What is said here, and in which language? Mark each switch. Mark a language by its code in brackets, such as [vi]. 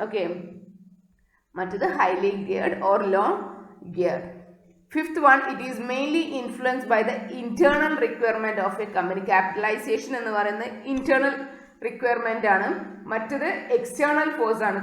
[ml] Okay, മറ്റത് highly geared or law geared. [en] Fifth one, it is mainly influenced by the internal requirement of a company. [ml] Capitalization എന്ന് പറയുന്നത് internal requirement ആണ്, മറ്റത് external force ആണ്.